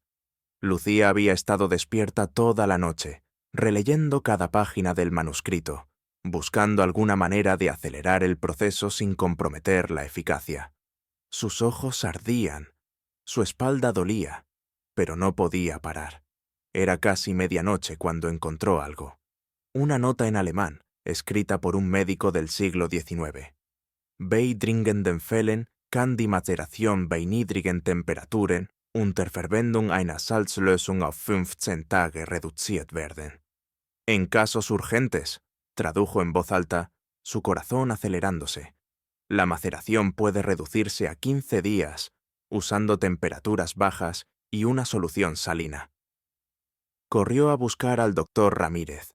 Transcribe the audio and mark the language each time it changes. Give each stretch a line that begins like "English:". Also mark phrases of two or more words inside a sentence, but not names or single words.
Spanish: Lucía había estado despierta toda la noche, releyendo cada página del manuscrito, buscando alguna manera de acelerar el proceso sin comprometer la eficacia. Sus ojos ardían, su espalda dolía, pero no podía parar. Era casi medianoche cuando encontró algo. Una nota en alemán, escrita por un médico del siglo XIX.
German: Bei dringenden Fällen kann die Mazeration bei niedrigen Temperaturen unter Verwendung einer Salzlösung auf 15 Tage reduziert werden.
Spanish: En casos urgentes, tradujo en voz alta, su corazón acelerándose. La maceración puede reducirse a 15 días usando temperaturas bajas y una solución salina. Corrió a buscar al doctor Ramírez.